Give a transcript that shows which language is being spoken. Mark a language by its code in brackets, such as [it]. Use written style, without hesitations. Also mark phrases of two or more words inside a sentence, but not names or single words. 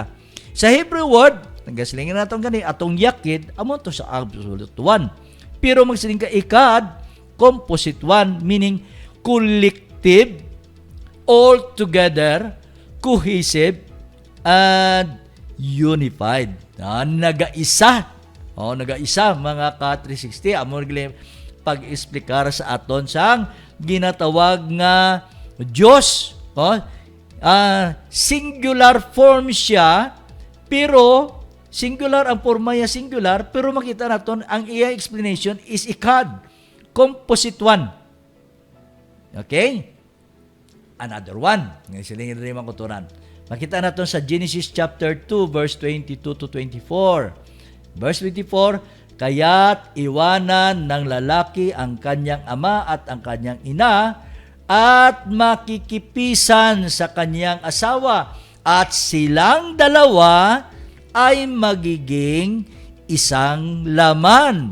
[hil] Sa Hebrew word, nagasilingin natin gani, atong yakid, amo to sa [en] absolute one. [hil] Pero magsiling ka ikad, [en] composite one, meaning collective, all together, cohesive, and unified. [hil] Nagaisa. Nagaisa, mga ka-360. Amo pag-explikar sa aton sang ginatawag nga Diyos. [en] Singular form [hil] siya, pero singular ang forma niya, singular, pero makita naton ang iya explanation is ikad, [en] composite one. Okay? Another one. [tl] Ngayon rin mga kuturan. [hil] Makita naton sa Genesis chapter 2 verse 22 to 24. [tl] Verse 24, kaya't iwanan ng lalaki ang kanyang ama at ang kanyang ina at makikipisan sa kanyang asawa, at silang dalawa ay magiging isang laman.